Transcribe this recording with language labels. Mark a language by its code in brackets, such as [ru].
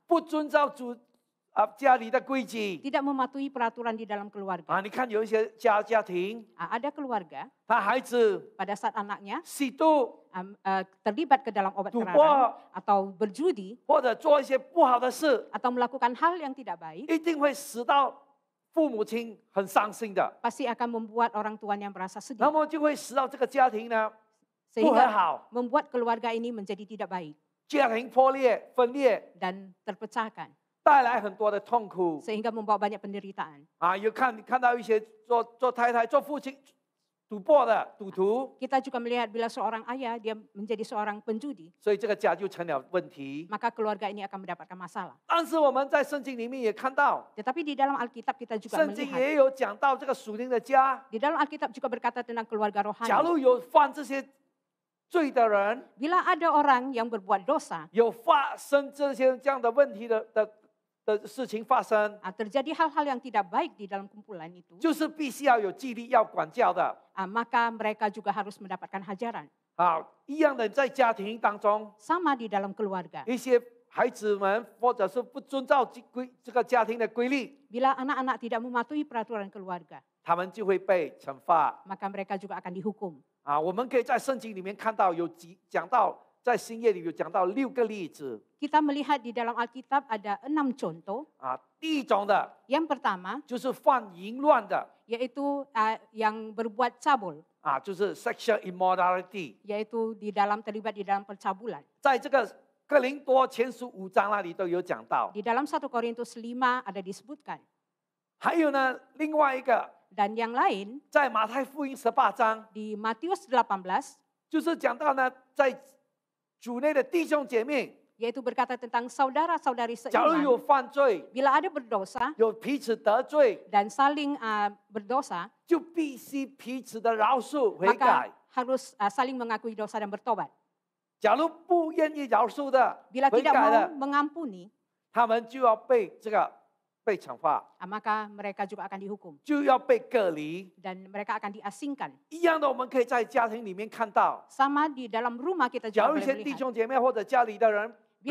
[zh] 不遵照家里的规矩 [id] tidak mematuhi peraturan di dalam keluarga. [zh] 啊，你看有一些家庭， [id] Ada keluarga [zh] 他孩子 [id] pada saat anaknya [zh] 吸毒、 [id] terlibat ke dalam obat [zh] 赌 [id] terlarang [zh] 博， [id] atau berjudi [zh] 或者做一些不好的事， [id] atau melakukan hal yang tidak baik, [zh] 一定会使到父母亲很伤心的， [id] pasti akan membuat orang tuanya merasa [zh] 那 [id] sedih. [zh] 么就会使到这个家庭呢不和 [id] Sehingga [zh] 好， [id] membuat keluarga ini menjadi tidak baik [zh] 家庭破裂、分裂， [id] dan terpecahkan. [zh] 带来很多的痛苦 [id] Sehingga membawa banyak penderitaan. 啊。 [zh] 有看到一些做太太、做父亲赌博的赌徒， [id] Kita juga melihat bila seorang ayah dia menjadi seorang penjudi, [zh] 所以这个家就成了问题。 [id] maka keluarga ini akan mendapatkan masalah. [zh] 但是我们在圣经里面也看到， [id] Tetapi di dalam Alkitab kita juga [zh] 圣经 [id] melihat, [zh] 也有讲到这个属灵的家， [id] di dalam Alkitab juga berkata tentang keluarga [zh] 假如有犯这些罪的人， [id] Bila ada orang yang berbuat dosa, [zh] 有发生这样的问题的事情发生， [id] terjadi hal-hal yang tidak baik di dalam kumpulan itu, [zh] 就是必须要有纪律、要管教的 [id] maka mereka juga harus mendapatkan hajaran. [zh] 啊。一样的，在家庭当中， [id] Sama di dalam keluarga. [zh] 一些孩子们或者是不遵照这个家庭的规律， [id] Bila anak-anak tidak mematuhi peraturan keluarga, [zh] 他们就会被惩罚 [id] maka mereka juga akan dihukum. 啊。 [zh] 我们可以在圣经里面看到讲到，在新约里有讲到6个例子 [id] Kita melihat di dalam Alkitab ada 6 contoh. [zh] 啊。第一种的 [id] Yang pertama [zh] 就是犯淫乱的 [id] yaitu yang berbuat cabul, [zh] 啊，就是 sexual immorality， [id] yaitu terlibat di dalam percabulan. [zh] 在这个哥林多前书5章那里都有讲到。 [id] Di dalam 1 Korintus 5 ada disebutkan. [zh] 还有呢，另外一个 [id] Dan yang lain [zh] 在马太福音18章， [id] di Matius 18 [zh] 就是讲到呢，在主内的弟兄姐妹， [id] yaitu berkata tentang saudara-saudari [zh] 假如有 [id] seiman, [zh] 犯罪， [id] bila ada berdosa [zh] 有彼此得罪， [id] dan saling berdosa, [zh] 就必须彼此的饶恕悔改 [id] maka。 harus saling mengakui dosa dan bertobat. [zh] 假如不愿意饶恕的、 [id] Bila [zh] 悔 [id] tidak [zh] 改 [id] mau [zh] 的， [id] mengampuni, [zh] 他们就要被被惩罚， [id] maka mereka juga akan dihukum [zh] 就要被隔离。 [id] dan mereka akan diasingkan. [zh] 一样的，我们可以在家庭里面看到， [id] Sama di dalam rumah kita [zh] 假 [id] juga [zh] 如一 [id] boleh [zh] 些弟 [id] melihat. [zh] 兄姐妹或者家里的人彼